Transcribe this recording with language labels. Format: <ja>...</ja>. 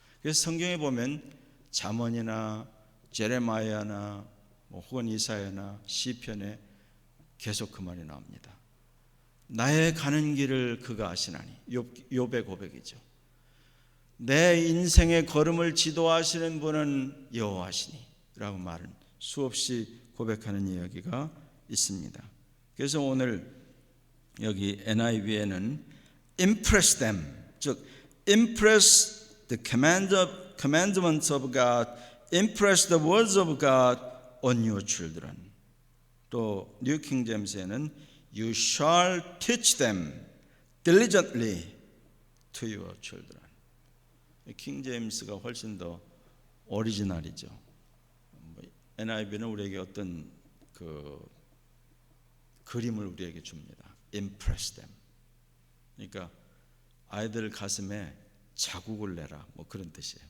<ko>그래서 성경에 보면 잠언이나 제레마야나 혹은 이사야나 시편에 계속 그 말이 나옵니다. 나의 가는 길을 그가 아시나니. 욥의 고백이죠. 내 인생의 걸음을 지도하시는 분은 여호와시니 라고 말은 수없이 고백하는 이야기가 있습니다. 그래서 오늘 여기 NIV에는</ko> <en>impress them,</en> <ko>즉</ko> <en>impress the commandments of God, impress the words of God on your children.</en> <ko>또 뉴 킹 제임스에는</ko> <en>You shall teach them diligently to your children.</en> <ko>킹 제임스가 훨씬 더 오리지널이죠. NIV는 우리에게 어떤 그 그림을 우리에게 줍니다.</ko> <en>Impress them.</en> <ko>그러니까 아이들 가슴에 자국을 내라, 뭐 그런 뜻이에요.</ko>